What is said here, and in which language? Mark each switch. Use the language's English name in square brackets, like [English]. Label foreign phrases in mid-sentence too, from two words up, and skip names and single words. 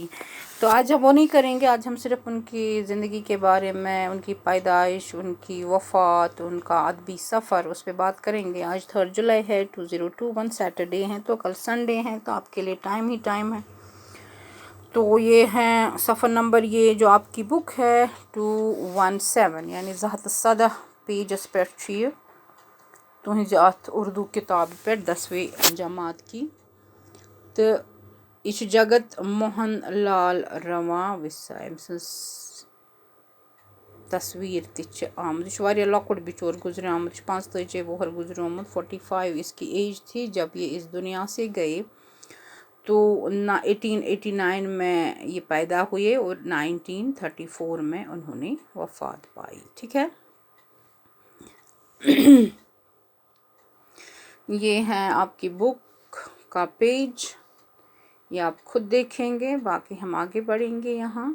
[Urdu] تو آج ہم وہ نہیں کریں گے، آج ہم صرف ان کی زندگی کے بارے میں، ان کی پیدائش، ان کی وفات، ان کا ادبی سفر، اس پہ بات کریں گے۔ آج 3 جولائی ہے، 2021 سیٹرڈے ہیں، تو کل سنڈے ہیں، تو آپ کے لیے ٹائم ہی ٹائم ہے۔ تو یہ ہیں صفحہ نمبر، یہ جو آپ کی بک ہے 217 یعنی [Kashmiri] زہت صدہ پیجز پہ چھ تہذ ات اردو کتاب پہ [Urdu] 10ویں جماعت کی۔ [Kashmiri] تو یہ جگت موہن لال رواں وسا أمۍ سٕنٛز تصویر تہ آمد، یہ واریاہ لۄکُٹ بچور گزریومت، 45 وُہر گزریومت، [Urdu] 45 اس کی ایج تھی جب یہ اس دنیا سے گئے۔ تو 1889 میں یہ پیدا ہوئے اور 1934 میں انہوں نے وفات پائی۔ ٹھیک ہے، یہ ہے آپ کی بک کا پیج، یہ آپ خود دیکھیں گے، باقی ہم آگے بڑھیں گے یہاں۔